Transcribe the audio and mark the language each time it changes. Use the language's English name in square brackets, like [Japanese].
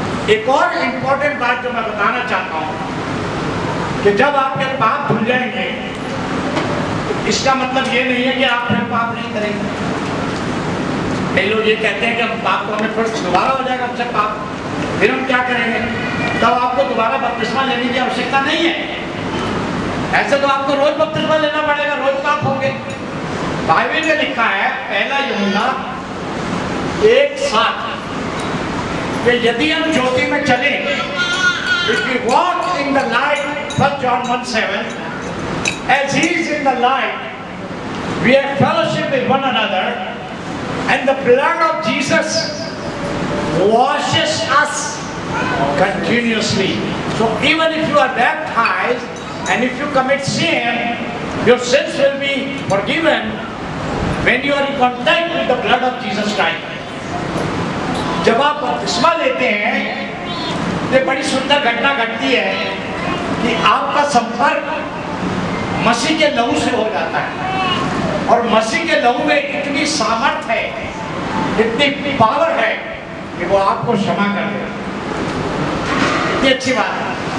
[Hindi] एक और इंपॉर्टेंट बात जो मैं बताना चाहता हूं कि जब आपके पाप धुल जाएंगे तो इसका मतलब ये नहीं है कि आप फिर पाप नहीं करेंगे। कई लोग ये कहते हैं कि हम पाप को हमें फिर दोबारा हो जाएगा हमसे पाप, फिर हम क्या करेंगे? तब आपको दोबारा बपतिस्मा लेने की आवश्यकता नहीं है। ऐसे तो आपको रोज बपतिस्मा लेना पड़ेगा, रोज पाप होंगे। बाइबल में लिखा है पहला यूहन्ना 1:7 कि यदि हम ज्योति में चलें, [English] if we walk in the light, 1 John 1:7, as he is in the light, we have fellowship with one another, and the blood of Jesus washes us continuously. So even if you are baptized and if you commit sin, your sins will be forgiven when you are in contact with the blood of Jesus Christ. [Hindi] जब आप बपतिस्मा लेते हैं तो बड़ी सुंदर घटना घटती है कि आपका संपर्क मसीह के लहू से हो जाता है और मसीह के लहू में इतनी सामर्थ है, इतनी पावर है कि वो आपको क्षमा कर देगा। इतनी अच्छी बात है।